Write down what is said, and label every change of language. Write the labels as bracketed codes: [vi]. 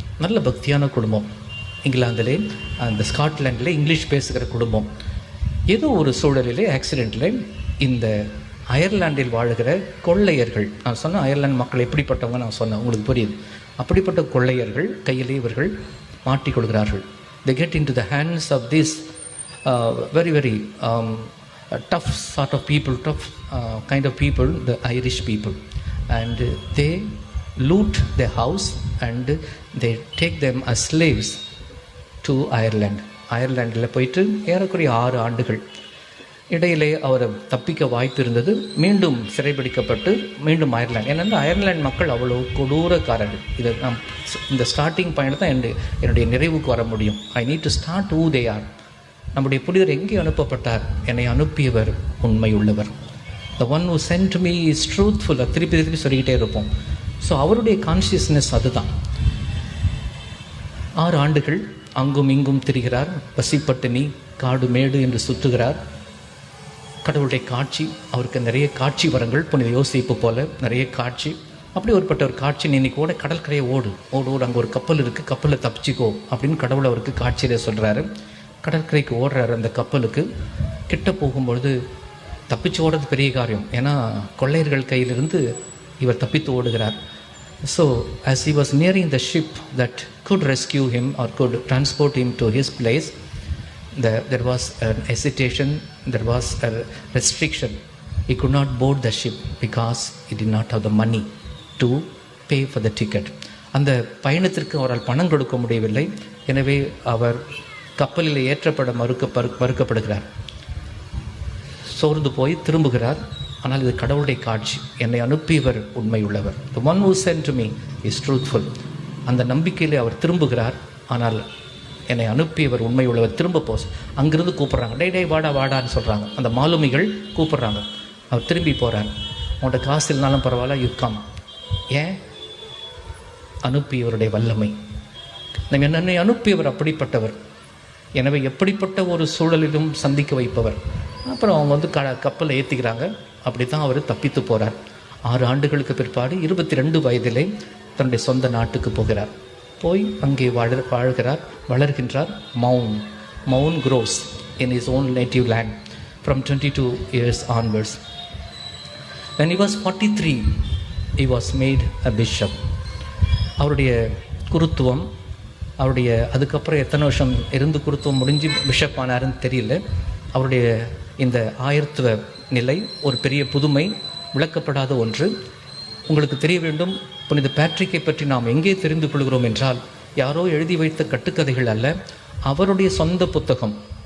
[ta] நல்ல பக்தியான குடும்பம். இங்கிலாந்திலே, அந்த ஸ்காட்லாண்டில் இங்கிலீஷ் பேசுகிற குடும்பம். ஏதோ ஒரு சூழலிலே, ஆக்சிடெண்ட்டில் இந்த அயர்லாண்டில் வாழ்கிற கொள்ளையர்கள், நான் சொன்ன அயர்லாந்து மக்கள் எப்படிப்பட்டவங்க நான் சொன்னேன், உங்களுக்கு புரியுது. அப்படிப்பட்ட கொள்ளையர்கள் கையிலே இவர்கள் மாட்டிக்கொள்கிறார்கள். [en] they get into the hands of this very very tough sort of people, tough kind of people, the Irish people, and they loot their house and they take them as slaves to Ireland. [ta] அயர்லாண்டில் போயிட்டு ஏறக்குறைய 6 ஆண்டுகள். இடையிலே அவர் தப்பிக்க வாய்ப்பு இருந்தது. மீண்டும் சிறைபிடிக்கப்பட்டு மீண்டும் Ireland. ஏன்னா அயர்லாந்து மக்கள் அவ்வளோ கொடூரக்காரர்கள். இதை நாம் இந்த ஸ்டார்டிங் பாயிண்ட் தான் என்னுடைய நிறைவுக்கு வர முடியும். [en] I need to start who they are. [ta] நம்முடைய புனிதர் எங்கே அனுப்பப்பட்டார்? என்னை அனுப்பியவர் உண்மை உள்ளவர். [en] The one who sent me is truthful. [ta] திருப்பி திருப்பி சொல்லிக்கிட்டே இருப்போம். ஸோ அவருடைய கான்ஷியஸ்னஸ் அதுதான். 6 ஆண்டுகள் அங்கும் இங்கும் திரிகிறார். பசிப்பட்டினி, காடு மேடு என்று சுற்றுகிறார். கடவுளுடைய காட்சி, அவருக்கு நிறைய காட்சி வரங்கள், புனித யோசிப்பு போல நிறைய காட்சி. அப்படி ஒருப்பட்ட ஒரு காட்சி, இன்னைக்கு ஓட கடற்கரையை ஓடு, அங்கே ஒரு கப்பல் இருக்குது, கப்பலில் தப்பிச்சிக்கோ அப்படின்னு கடவுள் அவருக்கு காட்சியிலே சொல்கிறாரு. கடற்கரைக்கு ஓடுறாரு. அந்த கப்பலுக்கு கிட்ட போகும்பொழுது தப்பிச்சு ஓடுறது பெரிய காரியம், ஏன்னா கொள்ளையர்கள் கையிலிருந்து இவர் தப்பித்து ஓடுகிறார். [en] So as he was nearing the ship that could rescue him or could transport him to his place, there was an hesitation, there was a restriction. He could not board the ship because he did not have the money to pay for the ticket. [ta] அந்த பயணத்திற்கு அவரால் பணம் கொடுக்க முடியவில்லை. எனவே அவர் கப்பலில் ஏற்றப்பட மறுக்கப்படுகிறார். சோர்ந்து போய் திரும்புகிறார். ஆனால் இது கடவுளுடைய காட்சி. என்னை அனுப்பியவர் உண்மை உள்ளவர். [en] The one who sent me is truthful. [ta] அந்த நம்பிக்கையிலே அவர் திரும்புகிறார். ஆனால் என்னை அனுப்பியவர் உண்மை உள்ளவர். திரும்ப போஸ் அங்கிருந்து கூப்பிட்றாங்க, டே வாடா வாடான்னு சொல்கிறாங்க. அந்த மாலுமிகள் கூப்பிட்றாங்க. அவர் திரும்பி போகிறார். உங்கள்கிட்ட காசு இல்லைனாலும் பரவாயில்ல, [en] You come. [ta] ஏன்? அனுப்பியவருடைய வல்லமை. என்னை அனுப்பியவர் அப்படிப்பட்டவர். எனவே எப்படிப்பட்ட ஒரு சூழலிலும் சந்திக்க வைப்பவர். அப்புறம் அவங்க வந்து கப்பலை ஏற்றிக்கிறாங்க. அப்படி தான் அவர் தப்பித்து போகிறார். 6 ஆண்டுகளுக்கு பிற்பாடு 22 வயதிலே தன்னுடைய சொந்த நாட்டுக்கு போகிறார். போய் அங்கே வளர்கின்றார். [en] Maewyn grows in his own native land from 22 years onwards. When he was 43, he was made a bishop. [ta] அவருடைய குருத்துவம், அவருடைய அதுக்கப்புறம் எத்தனை வருஷம் இருந்து குருத்துவம் முடிஞ்சு பிஷப் ஆனாருன்னு தெரியல. அவருடைய இந்த ஆயர்த்துவ நிலை ஒரு பெரிய புதுமை, விளக்கப்படாத ஒன்று. உங்களுக்கு தெரிய வேண்டும், புனித பேட்ரிக்கை பற்றி நாம் எங்கே தெரிந்து கொள்கிறோம் என்றால், யாரோ எழுதி வைத்த கட்டுக்கதைகள் அல்ல, அவருடைய சொந்த புத்தகம்.